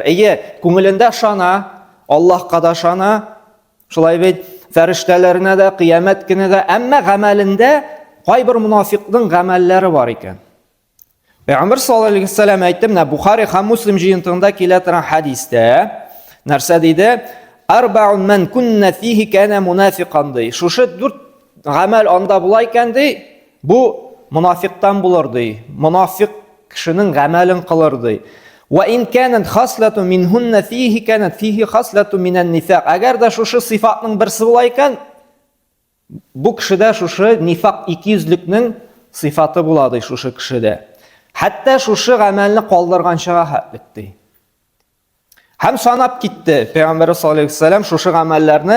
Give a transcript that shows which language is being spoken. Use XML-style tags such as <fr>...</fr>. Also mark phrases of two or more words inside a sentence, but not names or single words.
<tt>Күңелендә ышана, Аллаһка да ышана, шулай бит фәрештәләренә дә, кыямәт көненә дә, әмма гамәлендә кайбер мунафикның гамәлләре бар икән. Пәйгамбер</tt> <ar>صلى الله عليه وسلم</ar> <tt>әйтте, менә Бухари һәм Муслим җыентыгында килә торган хәдистә, нәрсә диде?</tt> <ar>أربع من كن فيه كان منافقا ди.</ar> <tt>Шушы 4 гамәл анда була икән ди, бу мунафиктан булыр ди. Мунафик кешенең гамәлен кылыр ди.</tt> <ar>وإن كانت خصلة منهن فيه كانت فيه خصلة من النفاق.</ar> <tt>Әгәр дә шушы сыйфатның берсе була икән, бу кешедә шушы нифак, икейөзлекнең сыйфаты була ди шушы кешедә. Хәтта шушы гамәлне калдырганчага хәтлек ди. Һәм санап китте Пәйгамбер</tt> <ar>صلى الله عليه وسلم</ar> <tt>шушы гамәлләрне.</tt>